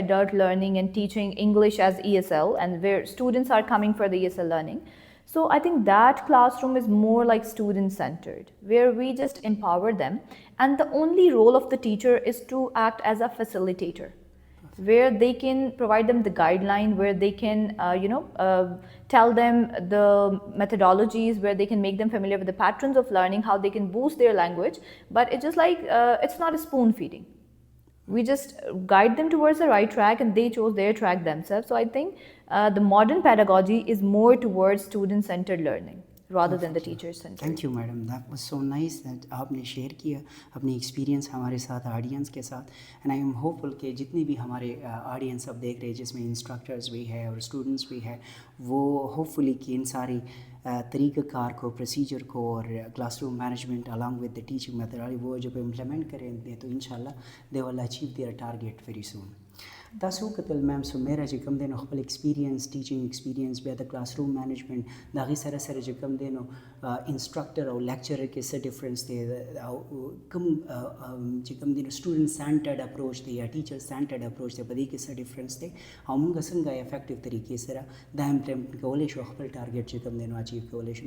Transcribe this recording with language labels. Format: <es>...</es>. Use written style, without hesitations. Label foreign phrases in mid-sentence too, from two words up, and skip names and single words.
<en>adult learning and teaching English as ESL, and where students are coming for the ESL learning, so I think that classroom is more like student-centered, where we just empower them, and the only role of the teacher is to act as a facilitator, where they can provide them the guideline, where they can tell them the methodologies, where they can make them familiar with the patterns of learning, how they can boost their language. But it's just like it's not a spoon feeding. We just guide them towards the right track and they chose their track themselves. So I think the modern pedagogy is more towards student centered learning rather than the teacher centered. Thank you madam, that was so nice that</en> <ur>آپ نے شیئر کیا اپنی ایکسپیرینس ہمارے ساتھ، آڈینس کے ساتھ.</ur> <en>And I am hopeful</en> <ur>کہ جتنی بھی ہمارے آڈینس اب دیکھ رہے ہیں، جس میں انسٹرکٹرز بھی ہیں اور سٹوڈنٹس بھی ہیں، وہ ہوپفلی کہ ان ساری طریقہ کار کو، پروسیجر کو اور</ur> <en>classroom management along with the teaching methodology</en> <ur>وہ جب امپلیمنٹ کریں گے تو ان شاء اللہ</ur> <en>they will achieve their target very soon.</en> <ps>تاسو کتل میم سمیرا چې کوم دینو خپل ایکسپیرینس،</ps> <en>teaching experience,</en> <ps>بیا د</ps> <en>classroom management</en> <ps>د هغې سره سره چې کوم دینو انسټرکټر او لیکچرر کې څه ډفرنس دی او کوم چې کوم دینو</ps> <en>student centered approach</en> <ps>دی یا</ps> <en>teacher centered approach</en> <ps>دی، په دې کې څه ډفرنس دی او موږ څنګه افیکټیو طریقې سره دا امپلیمنټ کولی شو، خپل ټارګیټ چې کوم دینو اچیو کولی شو.</ps>